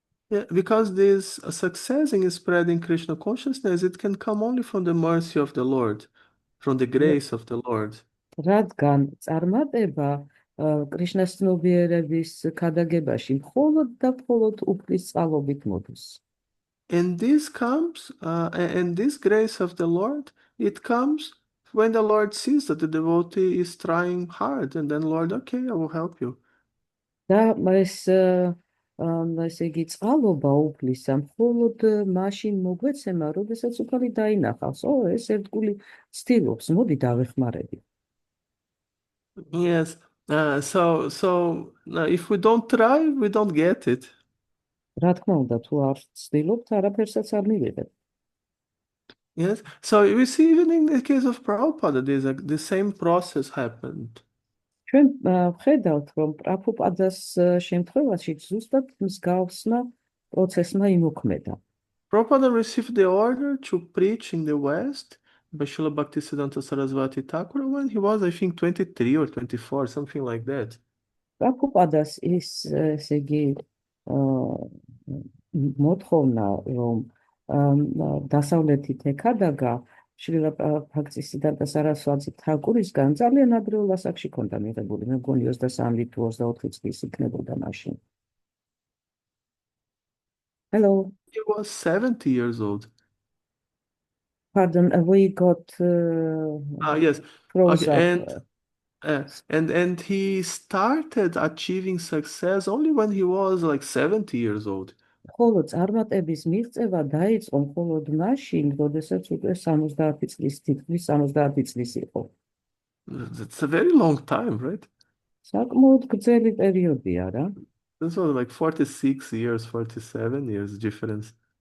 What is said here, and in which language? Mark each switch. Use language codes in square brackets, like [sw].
[en] Yeah, because this success in spreading Krishna consciousness, it can come only from the mercy of the Lord, from the grace of the Lord. [ka] რადგან წარმატება კრიშნას ცნობიერების ქადაგებაში მხოლოდ და მხოლოდ უფლის წყალობით მოდის. [en] And this comes, and this grace of the Lord, it comes when the Lord sees that the devotee is trying hard, and then Lord, okay, I will help you. [ka] და ესე იგი წყალობა უფლისა მხოლოდ მაშინ მოგვეცემა, როდესაც უფალი დაინახავს, ეს ერთგული ცდილობს, მოდი დავეხმარები. [en] Yes. So if we don't try, we don't get it. [ka] რა თქმა უნდა, თუ არ ცდილობთ, არაფერსაც არ მივიღებთ. Yes. [en] So we see even in the case of Prabhupada, the same process happened. [ka] ჩვენ ვხედავთ, რომ პრაბჰუპადას შემთხვევაში ზუსტად მსგავსმა პროცესმა იმოქმედა. [en] Prabhupada received the order to preach in the West by Srila Bhaktisiddhanta Saraswati Thakur when he was, I think, 23 or 24, something like that. [ka] პრაბჰუპადას ესე იგი მოთხოვნა, რომ დასავლეთით ეკადაგა შრილა ბhaktisiddhanta saraswati თაკურისგან ძალიან ადრეულ ასაკში ქონდა მიღებული, მე მგონი 23 თუ 24 წლის იქნებოდა მაშინ. [en] Hello. He was 70 years old. Pardon, we got Yes. froze Okay, up. and he started achieving success only when he was like 70 years old. [ka] ხოლო წარმატების მიღწევა დაიწყო მხოლოდ მაშინ, როდესაც უკვე 70 წლის თითქმის 70 წლის იყო. [en] That's a very long time, right? [ka] საკმაოდ გრძელი პერიოდია რა. [en] This was like 46 years, 47 years difference.